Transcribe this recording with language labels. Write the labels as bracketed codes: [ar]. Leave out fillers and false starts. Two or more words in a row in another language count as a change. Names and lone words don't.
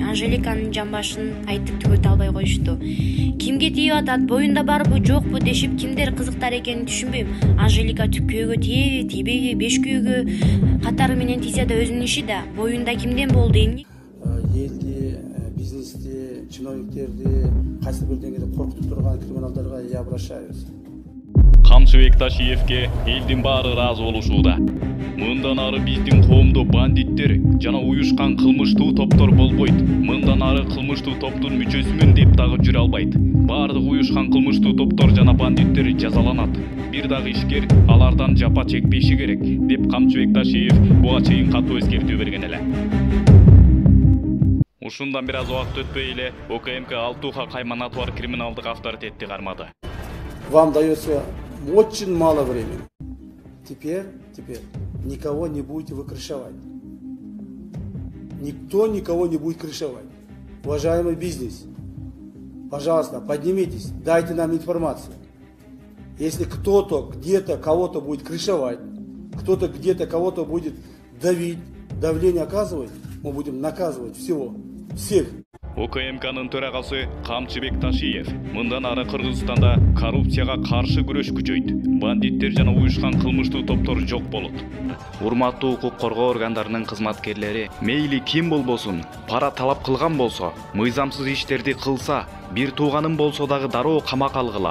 [ky] Анжеликанын жамбашын айтып түгөтө албай коюшту. Кимге тийип атат, боюнда барбы, жокпу дешип кимдер кызыктар экенин түшүнбөйм. Анжелика түккөөгө тийеби, тийбейби, беш күйөөгө катары менен тийсе да өзүнүн иши да. Боюнда кимден болду эмне? Элди, бизнести, чиновниктерди кайсы бир деңгээлде коркутуп турган криминалдарга [ru] я обращаюсь. [ky] Камчыбек Ташиевге элдин баары ыраазы болушууда. Мындан ары биздин коомдо бандиттер жана уюшкан кылмыштуу топтор болбойт. Мындан ары кылмыштуу топтун мүчөсүмүн деп дагы жүрө албайт. Баардык уюшкан кылмыштуу топтор жана бандиттер жазаланат. Бир дагы ишкер алардан жапа чекпеши керек, деп Камчыбек Ташиев буга чейин катуу эскертүү берген эле. Ушундан бир аз убакыт өтпөй эле ОКМК Алтуха Кайманатовар криминалдык авторитетти кармады. [ru] Вам дается очень мало времени. Теперь никого не будете вы крышевать. Никто никого не будет крышевать. Уважаемый бизнес, пожалуйста, поднимитесь, дайте нам информацию. Если кто-то где-то кого-то будет крышевать, кто-то где-то кого-то будет давить, давление оказывать, мы будем наказывать всех. [ky] ОКМКнын төрагасы Камчыбек Ташиев мындан ары Кыргызстанда коррупцияга каршы күрөш күчөйт. Бандиттер жана уюшкан кылмыштуу топтор жок болот. Урматтуу укук коргоо органдарынын кызматкерлери мейли ким болбосун, пара талап кылган болсо, мыйзамсыз иштерди кылса, бир тууганым болсо дагы дароо камакка алгыла.